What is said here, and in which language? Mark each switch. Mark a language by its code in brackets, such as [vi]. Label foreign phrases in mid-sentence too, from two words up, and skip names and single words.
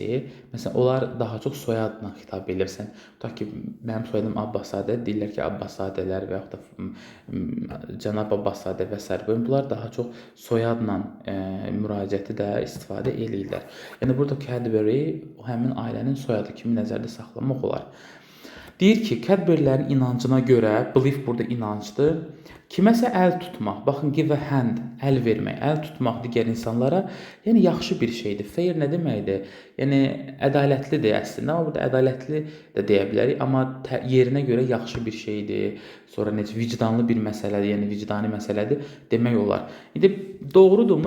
[az] Məsələn, onlar daha çox soyadla xitab edirsən. Tutaq ki, mənim soyadım Abbaszadə, deyirlər ki, Abbaszadələr və yaxud da cənab Abbaszadə və s. Bunlar daha çox soyadla müraciəti də istifadə eləyirlər. Yəni burada Cadbury həmin ailənin soyadı kimi nəzərdə saxlamaq olar. Deyir ki, Cadburylərin inancına görə, belief burada inancdır. Kiməsə əl tutmaq, baxın, [en] give a hand, [az] əl vermək, əl tutmaq digər insanlara, yəni yaxşı bir şeydir. Fair nə deməkdir? Yəni ədalətlidir əslində, amma burada ədalətli də deyə bilərik, amma yerinə görə yaxşı bir şeydir. Sonra necə vicdanlı bir məsələdir, yəni vicdani məsələdir demək olar. İndi doğrudurmu?